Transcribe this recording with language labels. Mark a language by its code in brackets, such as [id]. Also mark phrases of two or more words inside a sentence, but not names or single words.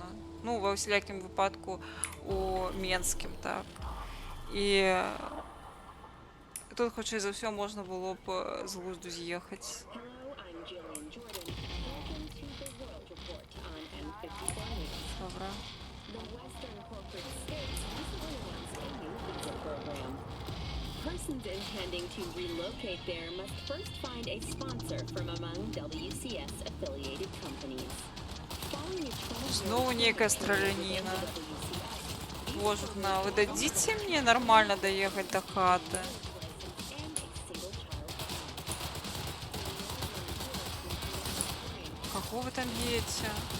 [be] Ну, ва ўсялякім выпадку у Менскім, так. І тут, хутчэй за ўсё, можна было б з глузду з'ехаць. Добра. [en] Persons intending to relocate there must first find a sponsor from among WCS affiliated companies. [be] Знову некая страляніна. Божухна, [ru] вы дадите мне нормально доехать до хаты? Какого вы там едете?